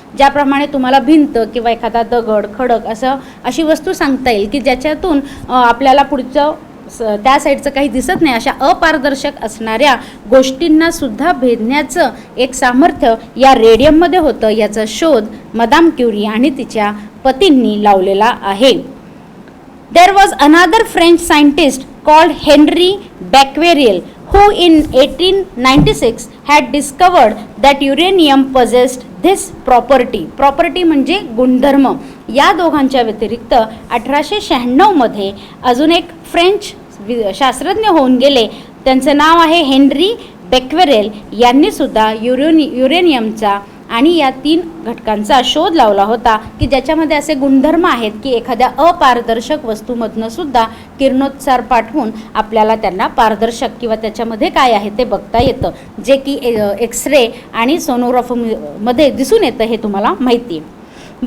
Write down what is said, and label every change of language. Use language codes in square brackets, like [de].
[mr] ज्याप्रमाणे तुम्हाला भिंत किंवा एखादा दगड, खडक अशी वस्तू सांगता येईल की ज्याच्यातून आपल्याला पुढचं त्या साईडचं काही दिसत नाही, अशा अपारदर्शक असणाऱ्या गोष्टींना सुद्धा भेदण्याचं एक सामर्थ्य या रेडियममध्ये होतं. याचा शोध मदाम क्युरी आणि तिच्या पतींनी लावलेला आहे. [en] There was another French scientist called Henri Becquerel who in 1896 had discovered that uranium possessed this property. [mr] Property म्हणजे गुणधर्म. या दोघांच्या व्यतिरिक्त 1896 मध्ये अजून एक फ्रेंच शास्त्रज्ञ होऊन गेले. त्यांचं नाव आहे हेनरी बॅक्वेरेल. यांनी सुद्धा युरेनियमचा आणि या 3 घटकांचा शोध लावला होता की ज्याच्यामध्ये असे गुणधर्म आहेत की एखाद्या अपारदर्शक वस्तूमधनं सुद्धा किरणोत्सार पाठवून आपल्याला त्यांना पारदर्शक किंवा त्याच्यामध्ये काय आहे ते बघता येतं, जे की एक्सरे आणि सोनोग्राफीमध्ये दिसून येतं, हे तुम्हाला माहिती आहे.